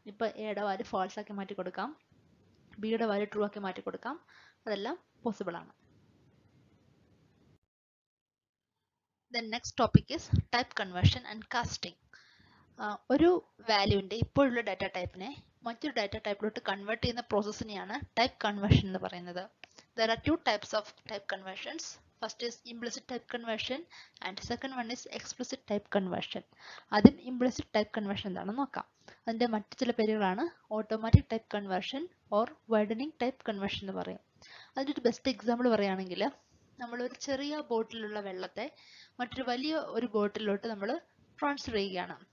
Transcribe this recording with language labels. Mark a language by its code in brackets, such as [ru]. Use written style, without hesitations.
[ml] ഇപ്പോൾ എയുടെ value false ആക്കി മാറ്റി കൊടുക്കാം, ബിയുടെ വാല്യൂ ട്രൂ ആക്കി മാറ്റി കൊടുക്കാം. അതെല്ലാം പോസിബിൾ ആണ്. [en] The next topic is type conversion and casting. [ml] ഒരു വാല്യൂവിൻ്റെ ഇപ്പോഴുള്ള ഡാറ്റ ടൈപ്പിനെ മറ്റൊരു ഡാറ്റ ടൈപ്പിലോട്ട് കൺവേർട്ട് ചെയ്യുന്ന പ്രോസസ്സിനെയാണ് ടൈപ്പ് കൺവേർഷൻ എന്ന് പറയുന്നത്. [en] There are two types of type conversions. First is implicit type conversion and second one is explicit type conversion. [ml] ആദ്യം implicit type conversion എന്താണെന്ന് നോക്കാം. അതിൻ്റെ മറ്റു ചില പേരുകളാണ് automatic type conversion or widening type conversion എന്ന് പറയും. അതിൻ്റെ ഒരു ബെസ്റ്റ് എക്സാമ്പിൾ പറയുകയാണെങ്കിൽ നമ്മളൊരു ചെറിയ ബോട്ടിലുള്ള വെള്ളത്തെ മറ്റൊരു വലിയ ഒരു ബോട്ടിലോട്ട് നമ്മൾ ട്രാൻസ്ഫർ ചെയ്യുകയാണ്.